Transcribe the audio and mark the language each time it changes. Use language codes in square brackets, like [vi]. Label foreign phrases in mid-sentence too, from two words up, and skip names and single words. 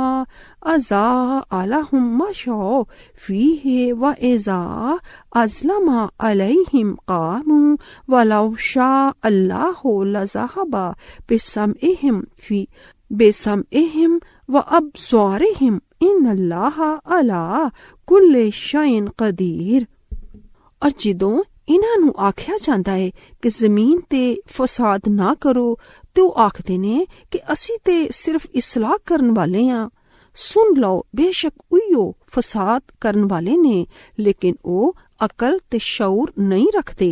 [ar] أضاء لهم مشوا فيه وإذا أظلم عليهم قاموا ولو شاء الله لذهب بسمعهم وأبصارهم إن الله على كل شيء قدير۔ [pa] اور جدوں ਇਹਨਾਂ ਨੂੰ ਆਖਿਆ ਜਾਂਦਾ ਹੈ ਕਿ ਜ਼ਮੀਨ ਤੇ ਫਸਾਦ ਨਾ ਕਰੋ, ਤੇ ਉਹ ਆਖਦੇ ਨੇ ਕਿ ਅਸੀਂ ਤੇ ਸਿਰਫ ਇਸਲਾਹ ਕਰਨ ਵਾਲੇ ਹਾਂ। ਸੁਣ ਲਓ, ਬੇਸ਼ੱਕ ਉਹੀਓ ਫਸਾਦ ਕਰਨ ਵਾਲੇ ਨੇ, ਲੇਕਿਨ ਉਹ ਅਕਲ ਤੇ ਸ਼ਊਰ ਨਹੀਂ ਰੱਖਦੇ।